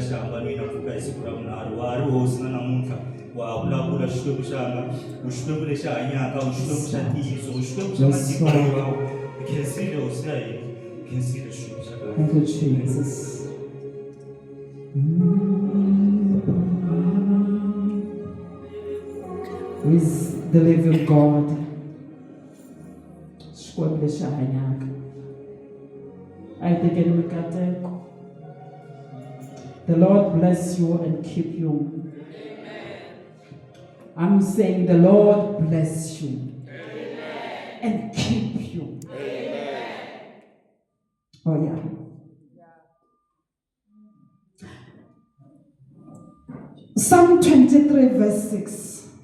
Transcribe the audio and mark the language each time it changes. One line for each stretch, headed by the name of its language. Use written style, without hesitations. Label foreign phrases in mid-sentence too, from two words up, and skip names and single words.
Tsonga: shamba no inavuka isiku ra vunharhu wa ha ri hosi na namuntlha wa vulavula xikwembu xanga xikwembu lexi hanyaka xikwembu xa ntiyiso xikwembu xa matimba hinkwawo hi khensile hosi ya hina hi khensile xikwembu xa kahle.
English: Thank you, Jesus. With the living God.
Tsonga: Xikwembu lexi hanyaka.
English: The Lord bless you and keep you. I'm saying the Lord bless you and keep you. Oh yeah. Psalm 23 verse 6.